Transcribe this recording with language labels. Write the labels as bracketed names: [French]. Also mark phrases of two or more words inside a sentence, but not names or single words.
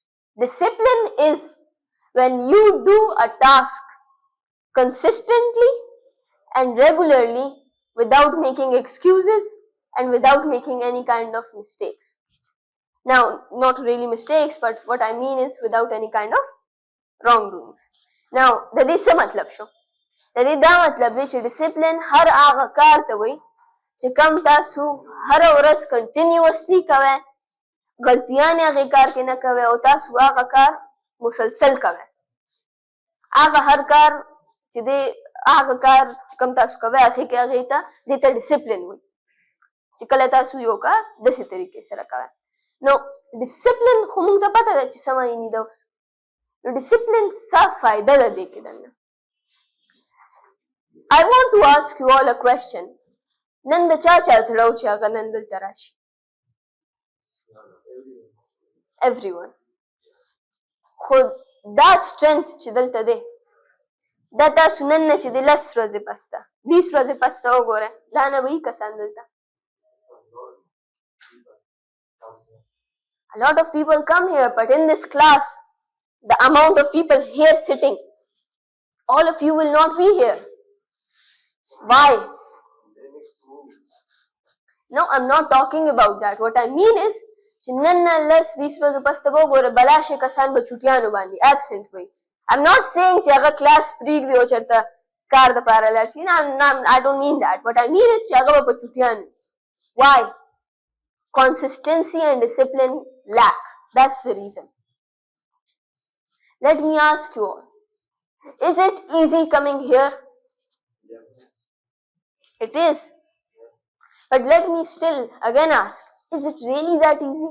[English] Discipline is when you do a task consistently and regularly without making excuses and without making any kind of mistakes. Now, not really mistakes, but what I mean is without any kind of wrongdoings. Now, the [Pashto] dې څه مطلب شو؟ د دې دا مطلب دی چې ډسپلین هر هغه کار ته وایي چې کوم تاسو هره ورځ کنټینیوسلی کوئ، غلطیان هغې کار کې نه کوئ او تاسو هغه کار مسلسل کوئ. هغه هر کار چې دی هغه کار کوم تاسو کوئ هغې ته دې ته ډسپلین وایي چې کله تاسو یو کار داسې طریقې سره کوئ. نو ډسپلین خو موږ ته پته ده چې څه معنی ده. اوس نو ډسپلین څه فایده ده دې کې دننه. [English] I want to ask you all a question. [Pashto] نن د چا چا زړه و چې هغه نن دلته راشي؟ [English] Everyone. [Pashto] خو دا strength چې دلته دی دا تاسو نن نه چې د 10 ورځې پس ته 20 ورځې پس ته وګورئ دا نه به کسان دلته. [English] A lot of people come here, but in this class, the amount of people here sitting, all of you will not be here. Why? No, I'm not talking about that. What I mean is [Pashto] چې نن نه 10-20 ورځې پس ته به وګوره بلا شي کسان به چوټیانو باندې absent وي. [English] I'm not saying [Pashto] چې هغه کلاس پرېږدي او چېرته کار دپاره لاړ شي. [English] I don't mean that. What I mean is [Pashto] چې هغه به په چوټیانو. [English] Why? Consistency and discipline lack. That's the reason. Let me ask you all, is it easy coming here? It is. But let me still again ask, is it really that easy?